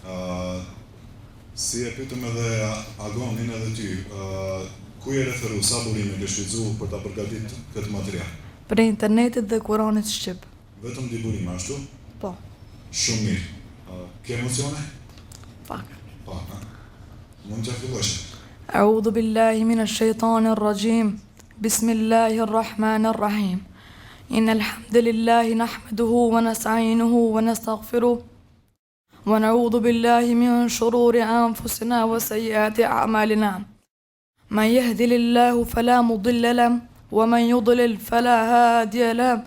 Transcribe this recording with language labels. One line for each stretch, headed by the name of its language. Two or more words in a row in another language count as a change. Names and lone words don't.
Albanian: Si e pyetëm edhe Agonin edhe ty, ku je referu, sa burime ke shfrytzuar për ta përgatitur këtë material? Për internetit dhe Kuranit shqip. Vetëm 2 burime ashtu? Po, Shumë mirë. Ke emocione? pak. Pak, mund t'ja fillosh.
Arabic: أعوذ بالله من الشيطان الرجيم بسم الله الرحمن الرحيم إن الحمد لله نحمده ونستعينه ونستغفره ونعوذ بالله من شرور أنفسنا وسيئات أعمالنا من يهدي الله فلا مضل له ومن يضلل فلا هادي له